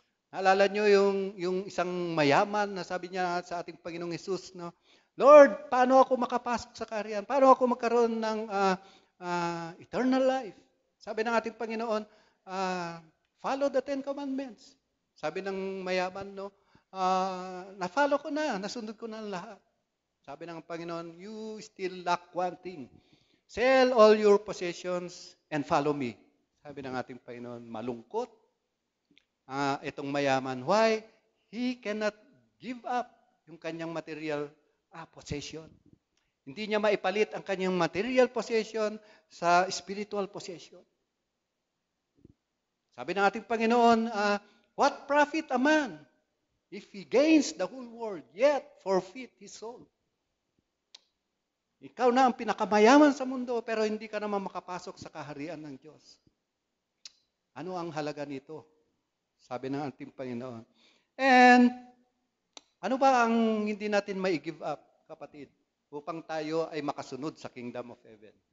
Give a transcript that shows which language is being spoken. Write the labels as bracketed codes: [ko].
[tl] Naalala nyo yung isang mayaman na sabi niya sa ating Panginoong Hesus, Lord, paano ako makapasok sa kaharian? Paano ako magkaroon ng eternal life? Sabi ng ating Panginoon, [en] follow the 10 Commandments. [tl] Sabi ng mayaman, na-follow ko na, nasundod ko na lahat. Sabi ng Panginoon, [en] you still lack one thing. Sell all your possessions and follow me. [tl] Sabi ng ating Panginoon, malungkot. Itong mayaman. Why? [en] He cannot give up [tl] yung kanyang [en] material possession. [tl] Hindi niya maipalit ang kanyang material possession sa spiritual possession. Sabi ng ating Panginoon, [en] what profit a man if he gains the whole world, yet forfeit his soul? [tl] Ikaw na ang pinakamayaman sa mundo, pero hindi ka naman makapasok sa kaharian ng Diyos. Ano ang halaga nito? Sabi ng ating Panginoon. And, ano ba ang hindi natin mai-give up, kapatid, upang tayo ay makasunod sa kingdom of heaven?